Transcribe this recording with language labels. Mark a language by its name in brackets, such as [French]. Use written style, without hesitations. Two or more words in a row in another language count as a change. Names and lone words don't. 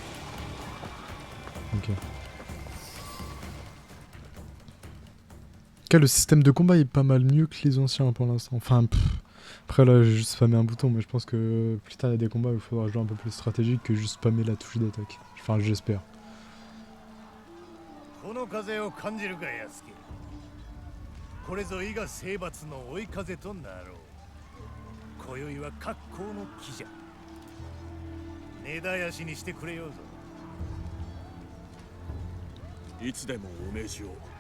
[French] Ok. Le système de combat est pas mal mieux que les anciens pour l'instant. Enfin, après là j'ai juste spammé un bouton, mais je pense que plus tard il y a des combats où il faudra jouer un peu plus stratégique que juste spammer la touche d'attaque. Enfin, j'espère. [Japanese] この風を感じるかやすけ。これぞ伊賀征伐の追い風となろう。今宵は格好の木じゃ。根絶やしにしてくれようぞ。いつでもお命じを。